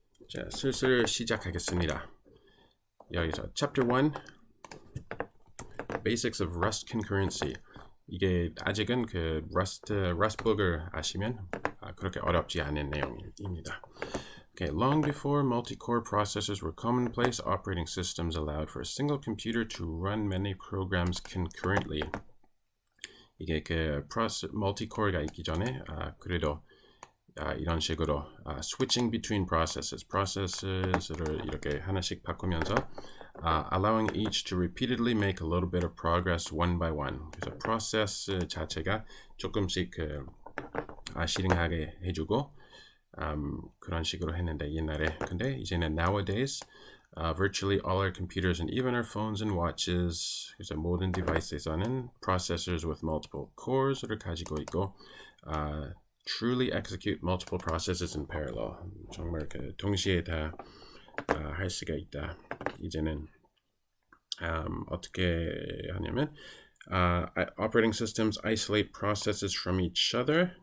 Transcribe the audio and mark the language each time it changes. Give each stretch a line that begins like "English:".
Korean: 자, 슬슬 시작하겠습니다. 여기서
English: Chapter 1 Basics of Rust Concurrency.
Korean: 이게 아직은 그 Rust북을 아시면 그렇게 어렵지 않은 내용입니다.
English: Okay, long before multi-core processors were commonplace, operating systems allowed for a single computer to run many programs concurrently.
Korean: 이게 그 multi-core가 있기 전에 그래도 이런 식으로 switching between processes를 이렇게 하나씩 바꾸면서
English: allowing each to repeatedly make a little bit of progress one by one.
Korean: 그래서 process 자체가 조금씩 실행하게 해주고 그런 식으로 했는데 옛날에.
English: 근데 이제는 nowadays virtually all our computers and even our phones and watches,
Korean: 그래서 모든 디바이스에서는
English: processors with multiple cores를 가지고 있고 truly execute multiple processes in parallel.
Korean: 정말 그 동시에 다 할 수가 있다. 이제는 어떻게 하냐면
English: operating systems isolate processes from each other.